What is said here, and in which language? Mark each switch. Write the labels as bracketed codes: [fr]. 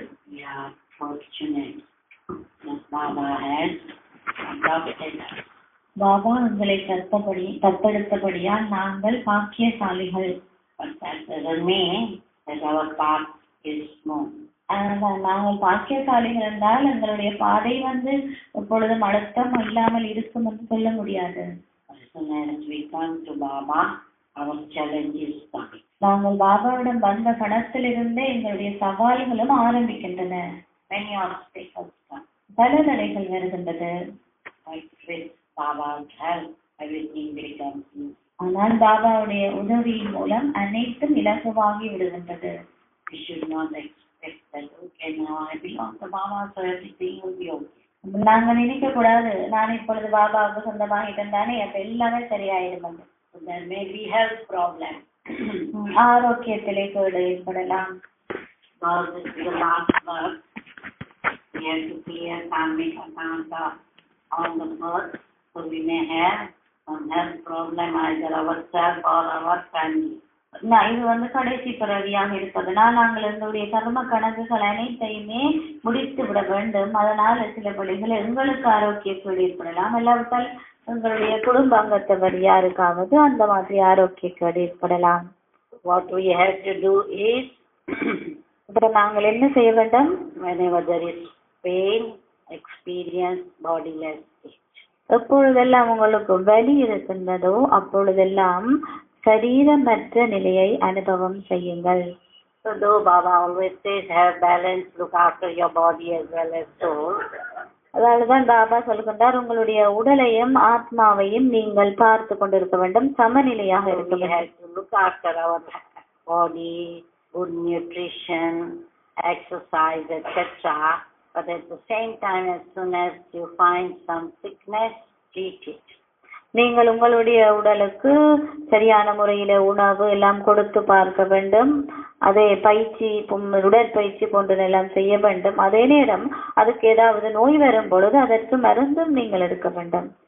[en] We are fortunate that Baba has adopted us. [ta] Baba எங்களை தத்தெடுத்தபடியால் நாங்கள் பாக்கியசாலிகள். [en] But that doesn't mean that our path is smooth. [ta] நாங்கள் பாக்கியசாலிகள் என்றால் எங்களுடைய பாதை எப்பொழுதும் அழுத்தம் இல்லாமல் இருக்கும் என்று சொல்ல முடியாது. [en] As soon as we come to Baba, our challenges start. [ta] நாங்கள் பாபாவிடம் வந்த கணத்திலிருந்தே எங்களுடைய சவால்களும் ஆரம்பிக்கின்றன. [en] Many obstacles come. [ta] பல தடைகள் வருகின்றது. [en] With Baba's help, everything becomes easy. [ta] ஆனால் பாபாவுடைய உதவியின் மூலம் அனைத்தும் இலகுவாகி விடுகின்றது. [en] We should not expect that, okay, now I belong to Baba, so everything will be okay. [ta] நாங்கள் நினைக்க கூடாது, நான் இப்பொழுது பாபாவுக்கு சொந்தமாகிட்டேன் தானே, அப்ப எல்லாமே சரியாயிடும். [en] So there may be health problem. [ta] ஆரோக்கியத்திலே கேடு ஏற்படலாம். [en] Because this is the last work. We have to clear karmic account on the earth, so we may have some health problem either ourselves or our family. [ta] இது கடைசி பிறவியாக இருப்பதனால் நாங்கள் எங்களுடைய கர்ம கணக்குகள் அனைத்தையுமே முடித்து விட வேண்டும். அதனால் சில வழிகள் எங்களுக்கு ஆரோக்கிய கேடு ஏற்படலாம், இல்லாவிட்டால் எங்களுடைய குடும்ப அங்கத்தவர் யாருக்காவது அந்த மாதிரி ஆரோக்கிய கேடு ஏற்படலாம். [en] What we have to do is, [ta] நாங்கள் என்ன செய்ய வேண்டும்? [en] Whenever there is pain, experience bodiless state. [ta] எப்பொழுதெல்லாம் உங்களுக்கு வலி இருக்கின்றதோ அப்பொழுதெல்லாம் சரீரமற்ற நிலையை அனுபவம் செய்யுங்கள். [en] So though Baba always says have balance, look after your body as well as soul. [ta] அதால்தான் Baba சொல்கின்றார், உங்களுடைய உடலையும் ஆத்மாவையும் நீங்கள் பார்த்து கொண்டிருக்க வேண்டும், சமநிலையாக இருக்க வேண்டும். [en] Look after our body, good nutrition, exercise, etc. But at the same time, as soon as you find some sickness, treat it. [ta] நீங்கள் உங்களுடைய உடலுக்கு சரியான முறையில உணவு எல்லாம் கொடுத்து பார்க்க வேண்டும். அதே பயிற்சி, உடற்பயிற்சி போன்ற எல்லாம் செய்ய வேண்டும். அதே நேரம் அதுக்கு ஏதாவது நோய் வரும் பொழுது அதற்கு மருந்தும் நீங்கள் எடுக்க வேண்டும்.